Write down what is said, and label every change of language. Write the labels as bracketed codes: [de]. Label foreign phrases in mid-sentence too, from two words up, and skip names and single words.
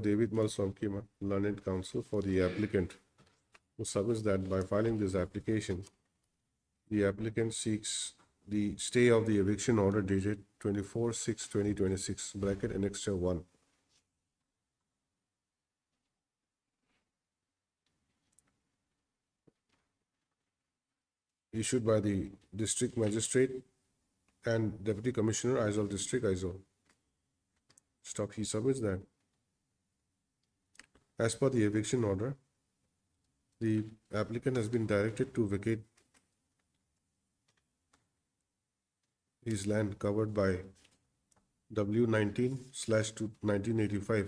[en] David Malswamkima, learned counsel for the applicant, who submits that by filing this application, the applicant seeks the stay of the eviction order dated 24/6/2026, bracket annexure 1. Issued by the district magistrate and deputy commissioner, Aizawl district, Aizawl. Stop, he submits that. As per the eviction order, the applicant has been directed to vacate his land covered by W19/1985.